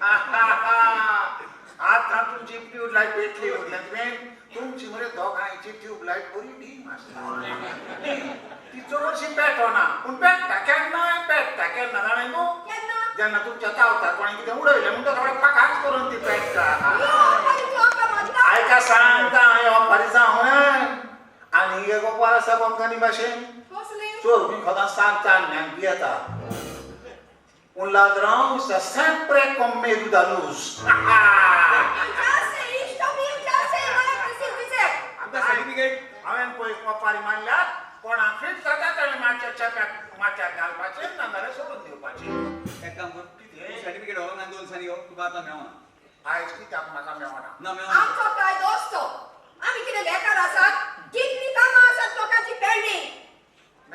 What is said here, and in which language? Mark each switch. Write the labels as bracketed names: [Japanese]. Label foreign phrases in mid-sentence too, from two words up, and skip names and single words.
[Konkani] आतां तुमची ट्यूबलायट पेटली म्हटल्यार तुवें तुमची मरे दोगांयची ट्यूबलायट बरी डीम आसता ती चडशी पेटना पूण पेट्टा केन्नाय पेट्टा केन्ना जाणा न्हू केन्ना जेन्ना तुमच्या तावतार कोणी कितें उडयलें म्हणटा थोडे फाकाच करून ती पेट्टा आणि तू आका म्हटला आयका सांगता हांवें ओपारी जावं आनी हे गोपाळ आसा कोंकणी भाशेन कसली चोर खोदां सांगता ज्ञान पियेता [Portuguese] Un ladrão está sempre com medo da luz. Já sei isto, eu já sei, não é preciso dizer. [Konkani] आमकां सर्टिफिकेट हांवें पळय कोपारी मारल्यात कोणाक फीट जाता ताणें मातशें चेप्याक माथ्याक घालपाचें नाजाल्यार सोडून दिवपाचें एक काम कर सर्टिफिकेट व्हरोन आनी 2 दिसांनी यो तुका आतां मेळना आयज कित्याक म्हाका मेळना ना मेळना आमचो काय दोस्तो आमी कितें बेकार आसात कितली कामां आसात लोकांची पेंडींग